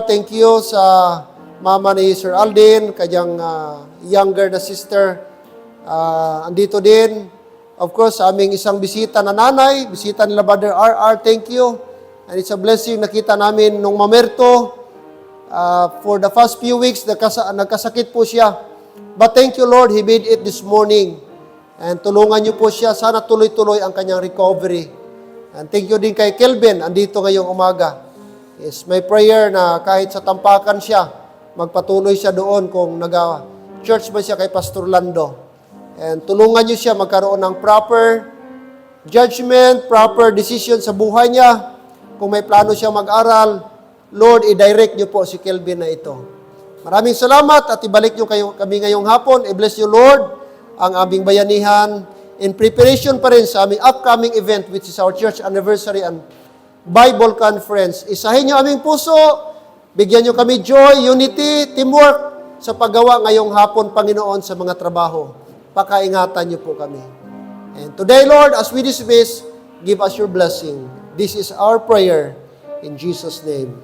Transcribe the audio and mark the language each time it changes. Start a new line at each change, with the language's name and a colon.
English: Thank you
Filipino: sa mama ni Sir Alden, kanyang younger na sister. Andito din. Of course, sa aming isang bisita na nanay, bisita nila Brother RR, thank you.
English: And it's a blessing,
Filipino: nakita namin nung mamerto,
English: for the first few weeks,
Filipino: nagkasakit po siya.
English: But thank you, Lord, He made it this morning.
Filipino: And tulungan niyo po siya. Sana tuloy-tuloy ang kanyang recovery. And thank you din kay Kelvin, andito ngayong umaga.
English: It's my prayer
Filipino: na kahit sa tampakan siya, magpatuloy siya doon kung nag-church ba siya kay Pastor Lando. And tulungan niyo siya magkaroon ng proper judgment, proper decision sa buhay niya. Kung may plano siya mag-aral, Lord, i-direct niyo po si Kelvin na ito. Maraming salamat at ibalik niyo kami ngayong hapon.
English: I-bless you, Lord,
Filipino: ang aming bayanihan
English: in preparation
Filipino: pa rin sa aming
English: upcoming event which is our church anniversary and Bible Conference.
Filipino: Isahin niyo aming puso, bigyan niyo kami joy, unity, teamwork sa paggawa ngayong hapon, Panginoon, sa mga trabaho. Pakaingatan niyo po kami.
English: And today, Lord, as we dismiss, give us your blessing. This is our prayer in Jesus' name.